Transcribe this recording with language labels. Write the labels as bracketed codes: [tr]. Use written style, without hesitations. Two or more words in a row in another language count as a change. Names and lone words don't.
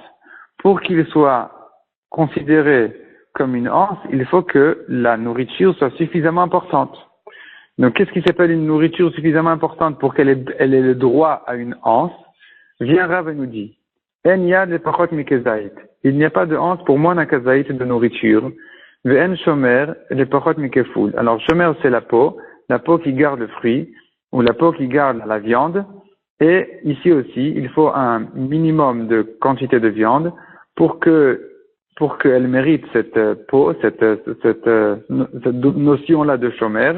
[fr] Pour qu'il soit considéré comme une anse, il faut que la nourriture soit suffisamment importante. Donc, qu'est-ce qui s'appelle une nourriture suffisamment importante pour qu'elle ait le droit à une anse? Vient Rav et nous dit, [he] אין יד לפחות מכזית. [fr] Il n'y a pas de anse pour moins d'un kazaït de nourriture. [he] ואין שומר לפחות מכפול. [fr] Alors, shomer, c'est la peau qui garde le fruit, ou la peau qui garde la viande, et ici aussi, il faut un minimum de quantité de viande pour qu'elle mérite cette peau, cette notion-là de chômeur.